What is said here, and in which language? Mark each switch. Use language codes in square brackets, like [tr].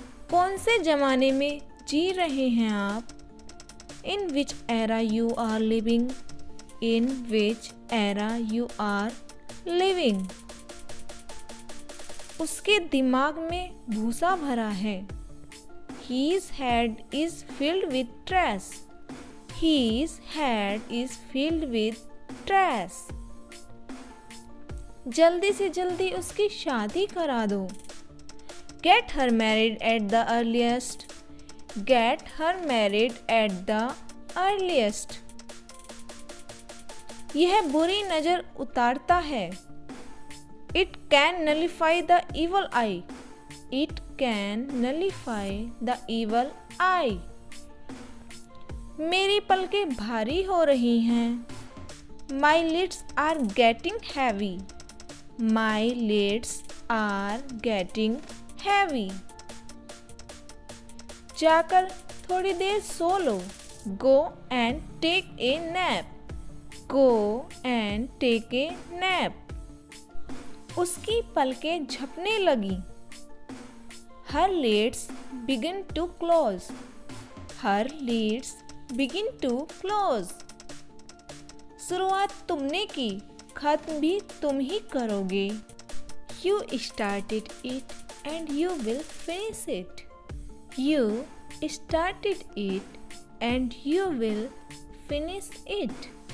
[hi] कौन से ज़माने में जी रहे हैं आप? [en] In which era you are living? In which era you are living. [hi] उसके दिमाग में भूसा भरा है। [en] His head is filled with trash. His head is filled with trash. [hi] जल्दी से जल्दी उसकी शादी करा दो। [en] Get her married at the earliest. Get her married at the earliest. [hi] यह बुरी नज़र उतारता है। [en] It can nullify the evil eye. It can nullify the evil eye. [hi] मेरी पलकें भारी हो रही हैं। [en] My lids are getting heavy. My lids are getting heavy. [hi] जाकर थोड़ी देर सो लो। [en] Go and take a nap. Go and take a nap. [hi] उसकी पलकें झपने लगी। [en] Her lids begin to close. Her lids begin to close. [hi] शुरुआत तुमने की, खत्म भी तुम ही करोगे। [en] You started it and you will finish it. You started it and you will finish it.